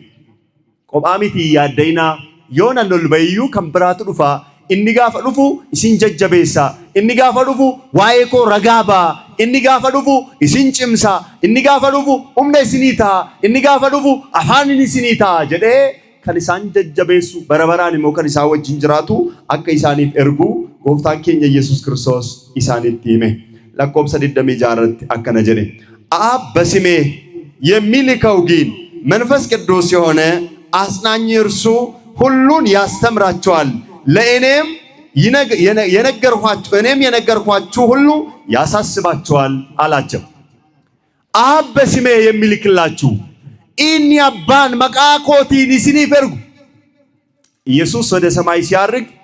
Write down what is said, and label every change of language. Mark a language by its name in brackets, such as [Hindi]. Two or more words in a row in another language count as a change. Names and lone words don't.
[Oromo] Kophaa miti yaaddayinaa yoo nan ol ba'iyyuu kan biraatu dhufa inni gaafa dhufu isin jajjabeessa inni gaafa dhufu waa'ee koo ragaa ba'a inni gaafa dhufu isin cimsa inni gaafa dhufu humna isinii ta'a inni gaafa dhufu afaan isinii ta'a jedhee kan isaan jajjabeessu barabaraan immoo kan isaan wajjin jiraatu akka isaaniif ergu gooftaan keenya Yesuus Kiristoos isaanitti hime. lakkoobsa 26 irratti akkana jedhe [Amharic] አብ በስሜ የሚልከው ግን መንፈስ ቅዱስ የሆነ አጽናኝ እርሱ ሁሉን ያስተምራችኋል ለእኔም የነገርኳችሁ ሁሉ ያሳስባችኋል አላቸው። አብ በስሜ የሚልክላችሁ [Oromo] inni abbaan maqaa kootiin isiniif ergu [Amharic] ኢየሱስ ወደ ሰማይ ሲያርግ